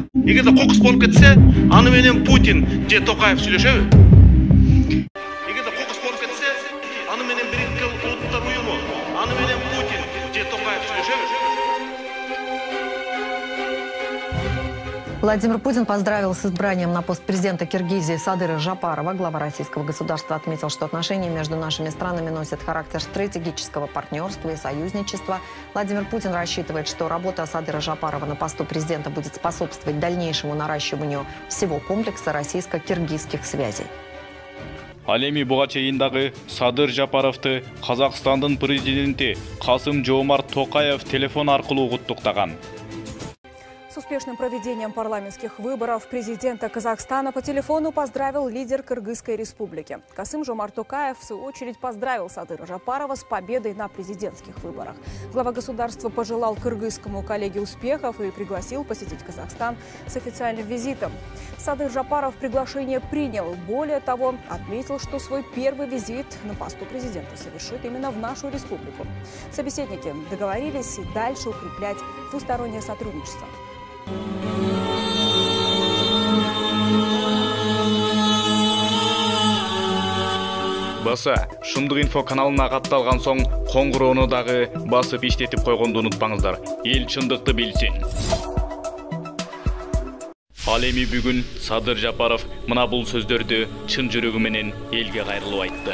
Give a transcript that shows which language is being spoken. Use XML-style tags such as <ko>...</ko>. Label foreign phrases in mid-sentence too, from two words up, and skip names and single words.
<ky>Эгерде кокус болуп кетсе, аны менен Путин же Токаев сүйлөшөбү? Эгерде кокус болуп кетсе, аны менен Бириккен Улуттар уюму, аны менен Путин же Токаев сүйлөшөбү?</ky> <ru>Владимир Путин поздравил с избранием на пост президента Киргизии Садыра Жапарова. Глава российского государства отметил, что отношения между нашими странами носят характер стратегического партнерства и союзничества. Владимир Путин рассчитывает, что работа Садыра Жапарова на посту президента будет способствовать дальнейшему наращиванию всего комплекса российско-киргизских связей.</ru> <ky>Ал эми буга чейин дагы Садыр Жапаровду Казакстандын президенти Касым-Жомарт Токаев телефон аркылуу куттуктаган.</ky> <ru>С успешным проведением парламентских выборов президента Казахстана по телефону поздравил лидер Кыргызской республики. Касым-Жомарт Токаев, в свою очередь, поздравил Садыра Жапарова с победой на президентских выборах. Глава государства пожелал кыргызскому коллеге успехов и пригласил посетить Казахстан с официальным визитом. Садыр Жапаров приглашение принял. Более того, отметил, что свой первый визит на посту президента совершит именно в нашу республику. Собеседники договорились и дальше укреплять двустороннее сотрудничество.</ru> <ky>Баса, Шындык инфо каналына катталган соң коңгуроону дагы басып иштетип койгонду унутпаңыздар. Эл чындыкты билсин. Ал эми бүгүн Садыр Жапаров мына бул сөздөрдү чын жүрөгү менен элге кайрылып айтты.</ky>